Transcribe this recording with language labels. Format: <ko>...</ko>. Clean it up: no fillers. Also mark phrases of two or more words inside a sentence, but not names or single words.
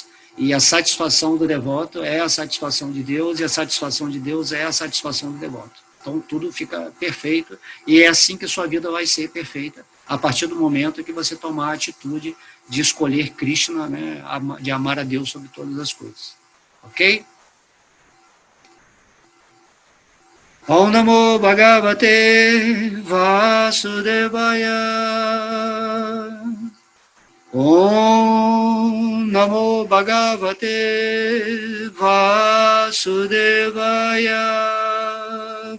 <pt>E a satisfação do devoto é a satisfação de Deus, e a satisfação de Deus é a satisfação do devoto. Então tudo fica perfeito, e é assim que sua vida vai ser perfeita, a partir do momento que você tomar a atitude de escolher Krishna, né, de amar a Deus sobre todas as coisas. Ok?</pt> <sa>Om Namo Bhagavate Vasudevaya. Om Namo Bhagavate Vasudevaya.</sa>